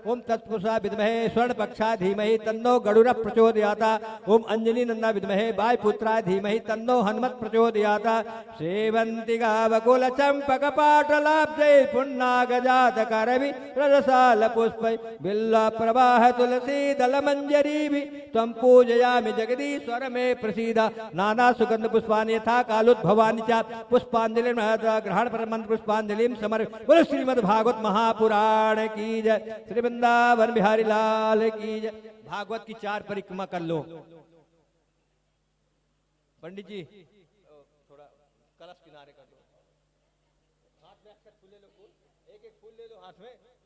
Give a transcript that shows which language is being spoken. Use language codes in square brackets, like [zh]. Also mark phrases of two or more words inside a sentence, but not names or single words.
[sa] ओम तत्पुरुषाय विद्महे स्वर्णपक्षाय धीमहि तन्नो गरुड़ प्रचोदयात्। ओम अंजनी नंदा विद्महे वायुपुत्राय धीमहि तन्नो हनुमत् प्रचोदयात्। सेवंतिका बकुल चंपक पाटलाब्जै पुन्नागजात करवि रजसाल पुष्पै बिल्व प्रवाह तुलसी दल मंजरी भी तम पूजयामि जगदीश्वर में प्रसीद। नाना सुगंध पुष्पानि यथा कालोद्भवानि च पुष्पांजलि ग्रहण पर मंत्र पुष्पांजलि समर्पयामि। [hi] बोलो श्रीमद् भागवत महापुराण की जय। श्री वृंदावन बिहारी लाल की जय। भागवत की 4 परिक्रमा कर लो। पंडित जी कलश किनारे कर दो। हाथ में अक्षत फूल ले लो, फूल एक एक फूल ले लो हाथ में।